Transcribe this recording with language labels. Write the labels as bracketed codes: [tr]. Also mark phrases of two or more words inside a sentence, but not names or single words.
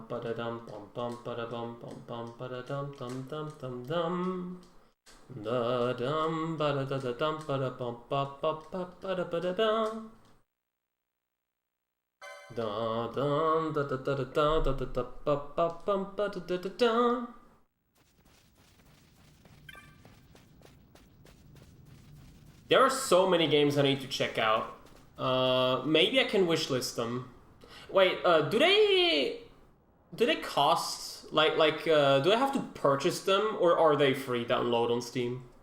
[en] ba da dum bum bum ba da bum bum bum ba da dum dum dum dum dum da dum ba da da dum ba da bum ba ba ba da ba da dum da dum da da da da da da ba ba bum ba da da dum. There are so many games I need to check out. Maybe I can wishlist them. Wait, do they cost do I have to purchase them, or are they free download on Steam?